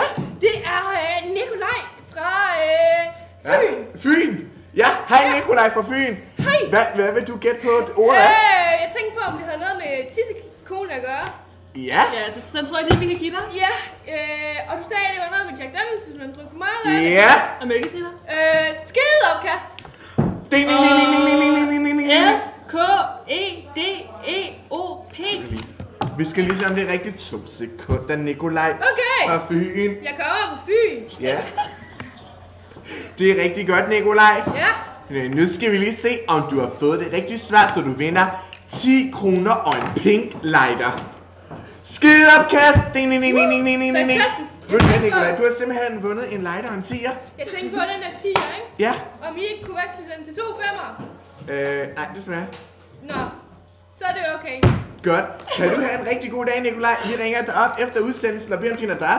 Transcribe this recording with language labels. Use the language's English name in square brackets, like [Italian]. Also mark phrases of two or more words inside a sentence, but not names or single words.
[Danish] Det er Nikolaj fra Fyn. Ja, Fyn. Ja, hej Nikolaj fra Fyn. Hej. Hvad vil du gætte på ordet? Jeg tænkte på, om det havde noget med tissekone at gøre. Ja. Ja, den tror jeg lige, vi kan give dig. Ja, og du sagde, at det var noget med Jack Daniels, hvis man drukker for meget af det. Ja. Og mælkesnitter. Skedeopkast. Ding, ding, ding, ding, ding, ding, ding, ding, ding. S-K-E-D-E-O-P. Vi skal lige se, om det er rigtigt. 2 sekunder, Nikolaj. Okay. Fra Fyn. Jeg kommer fra Fyn. Ja. Det er rigtig godt, Nikolaj. Ja. Nu skal vi lige se, om du har fået det rigtig svært, så du vinder 10 kroner og en pink lighter. Skideopkast! Ding, ding, ding, ding, ding, ding, ding, ding. Fantastisk. Ved du hvad, Nikolaj? Du har simpelthen vundet en lighter og en 10'er. Jeg tænkte på den der 10'er, ikke? Ja. Om I ikke kunne veksle den til 2 5'er. Nej, desværre. Nå, så er det okay. Godt. Kan du have en rigtig god dag, Nikolaj? Vi ringer dig op efter udsendelsen og beder om din adresse.